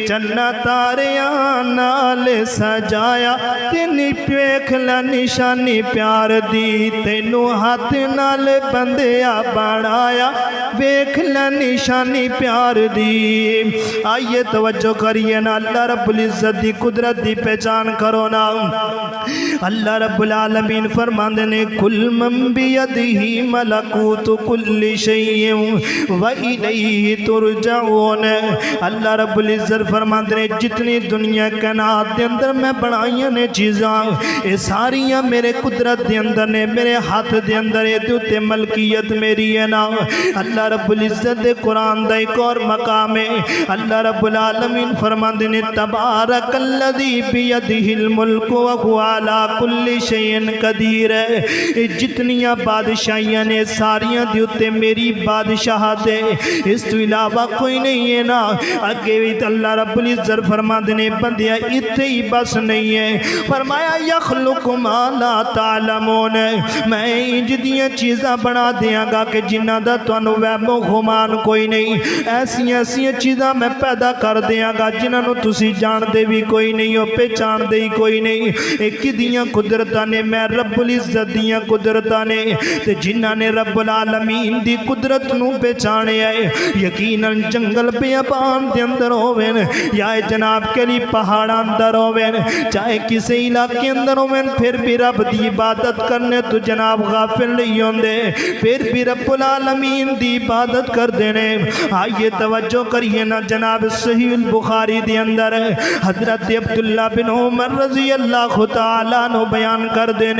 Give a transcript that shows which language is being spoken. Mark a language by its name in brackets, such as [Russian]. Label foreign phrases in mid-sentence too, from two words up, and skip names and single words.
[Punjabi] چناں تاریاں نال سجایا تے ویکھ لے نشانی پیار دی. تینوں ہاتھ نال بندیا بنایا ویکھ لے نشانی پیار دی. آئیے توجہ کریے نا, [Arabic] الله رب العزة [Punjabi] دی قدرت دی پہچان کرو نا. [Arabic] الله رب العالمين [Punjabi] فرماتے نے [Arabic] قل من بيده ملكوت كل شيء وإليه ترجعون. الله رب العزة [Punjabi] فرماتے نے جتنی دنیا کائنات دے اندر میں بنائیاں نے چیزاں، یہ ساریاں میرے قدرت دے اندر نے، میرے ہاتھ دے اندر، یہ اتے ملکیت میری ہے نا. [Arabic] الله رب العزة [Punjabi] دے قرآن دا ایک اور مقام ہے. [Arabic] الله رب العالمين [Punjabi] فرماتے نے [Arabic] تبارك الذي بيده الملك وهو على كل شيء قدير. [Punjabi] جتنیاں بادشاہیاں نے ساریاں دے اتے میری بادشاہت ہے، اس تو علاوہ کوئی نہیں ہے نا. اگے بھی [Arabic] الله رب العزة [Punjabi] فرماتے نے بندیا اتھے ہی بس نہیں ہے، فرمایا [Arabic] يخلق ما لا تعلمون. [Punjabi] میں انج دیاں چیزاں بنا دیانگا کہ جنہاں دا تہانوں وہمو گمان کوئی نہیں. ایسیاں ایسیاں چیزاں میں پیدا کر دیانگا جنہاں تسی جانتے بھی کوئی نہیں ہو، پہچانتے ہی کوئی نہیں. ایک دیاں قدرتاں نے، میں [Arabic] رب العزة [Punjabi] دیاں قدرتاں نے. تے جنہاں نے [Arabic] رب العالمين [Punjabi] دی قدرت نوں پہچانیا ہے، یقیناً جنگل بیابان دے اندر ہوون یا جناب کے لیے پہاڑ اندر ہوون، چاہے کسی علاقے اندر ہوون، پھر بھی رب دی عبادت کرنے تو جناب غافل نہیں ہوندے، پھر بھی [Arabic] رب العالمين [Punjabi] دی عبادت کر دینے. آئیے توجہ کریے نا، جناب صحیح بخاری دے اندر حضرت عبداللہ بن عمر [Arabic] رضي الله تعالى [Punjabi] نو بیان کر دینے.